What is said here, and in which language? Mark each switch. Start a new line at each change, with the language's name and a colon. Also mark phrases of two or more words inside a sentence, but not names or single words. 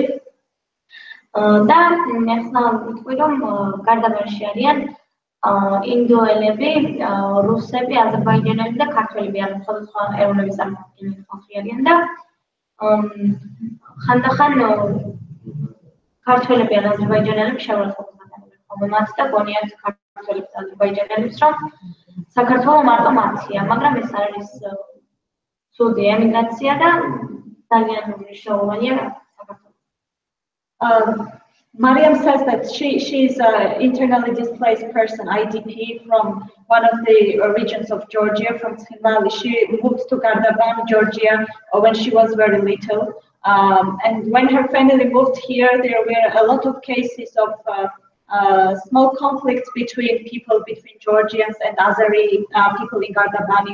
Georgian: და ახლა ვიტყვი, რომ გარდაბანში არიან ინდოელები, რუსები, აზერბაიჯანელები და ქართველები, ანუ სხვადასხვა ეროვნების წარმომადგენელი ხალხი არიან და ხანდახან ქართველები ან აზერბაიჯანელები შეურაცხყოფას ატარებენ ხოლმე მათ და გონიათ ქართველებს და აზერბაიჯანელებს, რომ საქართველო მარტო მათია, მაგრამ ეს არის ცუდი ემიგრაცია და
English: Mariam says that she's an internally displaced person, IDP, from one of the regions of Georgia, from Thin Valley. She moved to Gardaban, Georgia, when she was very little. And when her family moved here, there were a lot of cases of small conflicts between Georgians and Azeri people in Gardabani.